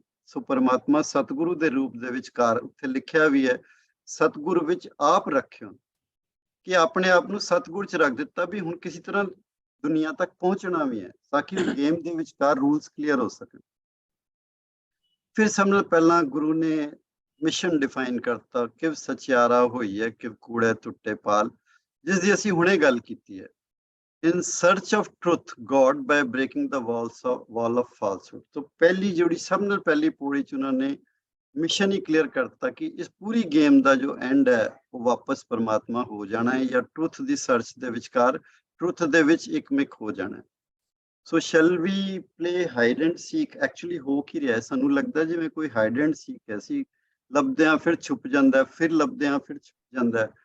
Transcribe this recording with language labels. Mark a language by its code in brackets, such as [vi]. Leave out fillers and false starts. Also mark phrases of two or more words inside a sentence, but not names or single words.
[pa] ਸੋ ਪਰਮਾਤਮਾ ਸਤਿਗੁਰੂ ਦੇ ਰੂਪ ਦੇ ਵਿਚਕਾਰ, ਉੱਥੇ ਲਿਖਿਆ ਵੀ ਹੈ ਸਤਿਗੁਰੂ ਵਿੱਚ ਆਪ ਰੱਖਿਓ, ਕਿ ਆਪਣੇ ਆਪ ਨੂੰ ਸਤਿਗੁਰ 'ਚ ਰੱਖ ਦਿੱਤਾ ਵੀ ਹੁਣ ਕਿਸੇ ਤਰ੍ਹਾਂ ਦੁਨੀਆ ਤੱਕ ਪਹੁੰਚਣਾ ਵੀ ਹੈ, ਤਾਂ ਕਿ ਗੇਮ ਦੇ ਵਿਚਕਾਰ [en] rules clear [pa] ਹੋ ਸਕਣ। ਫਿਰ ਸਭ ਨਾਲ ਪਹਿਲਾਂ ਗੁਰੂ ਨੇ [en] mission define [pa] ਕਰਤਾ, ਕਿਵ ਸਚਿਆਰਾ ਹੋਈ ਹੈ, ਕਿਵ ਕੂੜੇ ਟੁੱਟੇ ਪਾਲ, ਜਿਸ ਦੀ ਅਸੀਂ ਹੁਣੇ ਗੱਲ ਕੀਤੀ ਹੈ। [en] In search of truth, God by breaking the wall of falsehood। [pa] ਤੋ ਪਹਿਲੀ ਜੋੜੀ ਸਭ ਨਾਲ ਪਹਿਲੀ ਪੌੜੀ 'ਚ ਉਹਨਾਂ ਨੇ ਮਿਸ਼ਨ ਹੀ ਕਲੀਅਰ ਕਰਤਾ ਕਿ ਇਸ ਪੂਰੀ ਗੇਮ ਦਾ ਜੋ ਐਂਡ ਹੈ ਉਹ ਵਾਪਸ ਪਰਮਾਤਮਾ ਹੋ ਜਾਣਾ ਹੈ, ਜਾਂ ਟਰੁੱਥ ਦੀ ਸਰਚ ਦੇ ਵਿਚਕਾਰ ਟਰੁੱਥ ਦੇ ਵਿੱਚ ਇਕਮਿਕ ਹੋ ਜਾਣਾ ਹੈ। [en] so shall we play hide and seek. [pa] ਐਕਚੁਅਲੀ ਹੋ ਕੀ ਰਿਹਾ, ਸਾਨੂੰ ਲੱਗਦਾ ਜਿਵੇਂ ਕੋਈ [en] hide and seek [pa] ਹੈ, ਅਸੀਂ ਲੱਭਦੇ ਹਾਂ ਫਿਰ ਛੁਪ ਜਾਂਦਾ, ਫਿਰ ਲੱਭਦੇ ਹਾਂ ਫਿਰ ਛੁਪ ਜਾਂਦਾ ਹੈ।